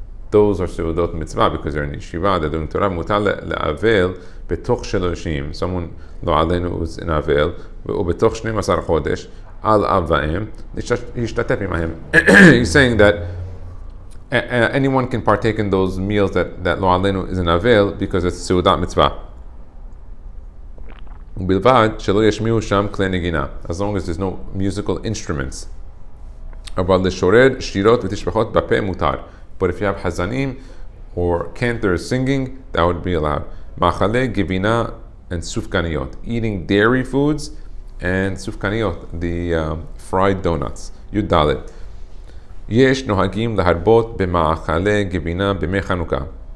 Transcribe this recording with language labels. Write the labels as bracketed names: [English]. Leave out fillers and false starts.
[English] Those are Seudot Mitzvah because they're in yeshiva, they're doing Torah. [Hebrew] Mutar le'avel betoch shel [English] someone lo alenu who's in Avel, [Hebrew] ובתוך 12 חודש על אב ואם להשתתף עמהם. [English] He's saying that anyone can partake in those meals that lo alenu is an avel because it's seudat mitzvah. [Hebrew] ובלבד שלא ישמיעו שם כלי נגינה, [English] as long as there's no musical instruments. [Hebrew] אבל לשורר שירות ותשבחות בפה מותר. [English] But if you have hazanim or cantors singing, that would be allowed. מאכלי גבינה and Sufganiyot, eating dairy foods, and Sufganiyot, the fried donuts. Yud Dalet. [Hebrew] Yesh nohagim laharbot b'ma'achale gevina b'mei Chanukah.